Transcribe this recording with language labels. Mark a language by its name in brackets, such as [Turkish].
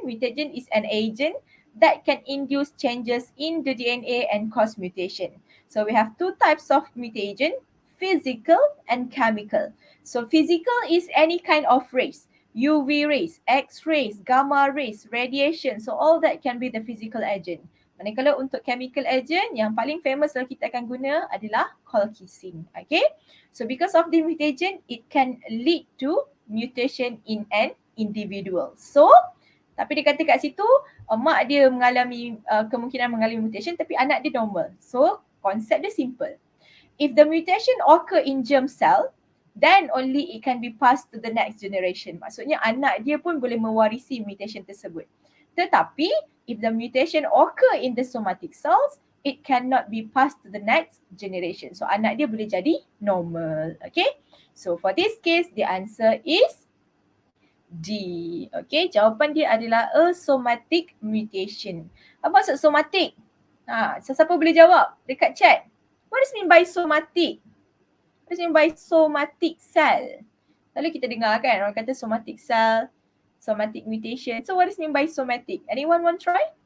[English] Mutagen is an agent that can induce changes in the DNA and cause mutation. So we have two types of mutagen, physical and chemical. So physical is any kind of rays, UV rays, X-rays, gamma rays, radiation. So all that can be the physical agent. [Malay] Manakala untuk chemical agent, yang paling famous yang kita akan guna adalah colchicine. [English] Okay. So because of the mutation, it can lead to mutation in an individual. [Malay] So, tapi dia kata kat situ, mak dia mengalami kemungkinan mengalami mutation tapi anak dia normal. [English] So, [Malay] konsep dia simple. [English] If the mutation occur in germ cell, then only it can be passed to the next generation. [Malay] Maksudnya anak dia pun boleh mewarisi [English] mutation tersebut. Tetapi if the mutation occur in the somatic cells, it cannot be passed to the next generation. So [Malay] anak dia boleh jadi normal. [English] Okay. So for this case, the answer is D. Okay. [Malay] Jawapan dia adalah a somatic mutation. Apa maksud somatic? Siapa boleh jawab dekat chat? [English] What does mean by somatic? What does mean by somatic cell? [Malay] Lalu kita dengar kan orang kata somatic cell, somatic mutation. [English] So what does mean by somatic? Anyone want to try?